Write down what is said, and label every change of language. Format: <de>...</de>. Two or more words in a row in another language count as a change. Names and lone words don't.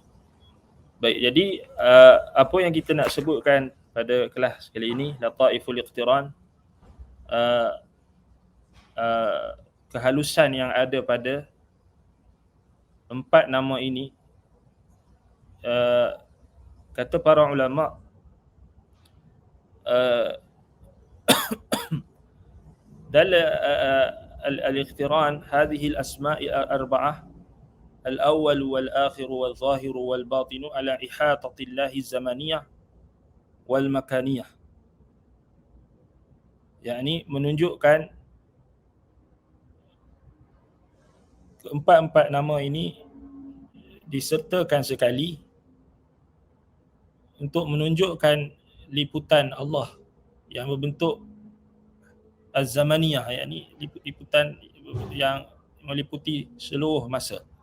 <ms>Baik, jadi apa yang kita nak sebutkan pada kelas kali ini,</ms> <ar>لطائف الاقتران,</ar> <ms>kehalusan yang ada pada empat nama ini. Kata para ulama,</ms> <ar>دل اقتران هذه الأسماء الأربعة الأول والآخر والظاهر والباطن على إحاطة الله الزمانية والمكانية.</ar> <ms>Yakni menunjukkan keempat-empat nama ini disertakan sekali untuk menunjukkan liputan Allah yang berbentuk az-zamaniyah, yakni liputan yang meliputi seluruh masa.</ms>